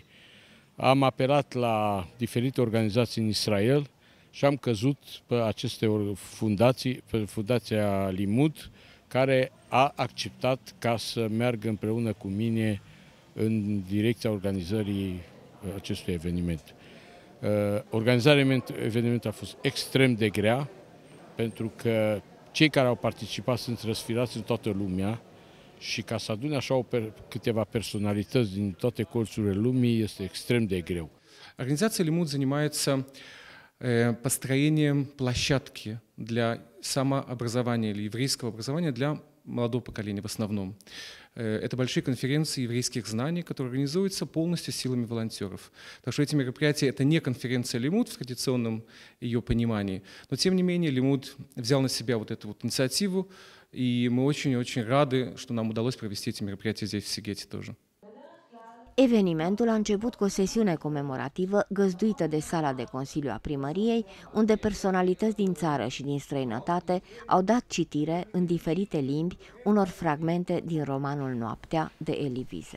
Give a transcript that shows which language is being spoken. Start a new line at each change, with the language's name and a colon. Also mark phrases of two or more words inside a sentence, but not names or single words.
Romanian: Am apelat la diferite organizații în Israel și am căzut pe aceste fundații, pe Fundația Limud, care a acceptat ca să meargă împreună cu mine în direcția organizării acestui eveniment. Organizarea evenimentului a fost extrem de grea, pentru că cei care au participat sunt răsfirați în toată lumea și ca să adune așa câteva personalități din toate colțurile lumii este extrem de greu.
Russian: Организация Лимуд занимается построением площадки для самообразования или еврейского образования для молодого поколения в основном. Это большие конференции еврейских знаний, которые организуются полностью силами волонтеров. Так что эти мероприятия – это не конференция Лимуд в традиционном ее понимании, но тем не менее Лимуд взял на себя вот эту вот инициативу, и мы очень-очень rады, что нам удалось провести эти мероприятия здесь, в Сигете тоже.
Romanian: Evenimentul a început cu o sesiune comemorativă găzduită de sala de consiliu a primăriei, unde personalități din țară și din străinătate au dat citire în diferite limbi unor fragmente din romanul Noaptea de Elie Wiesel.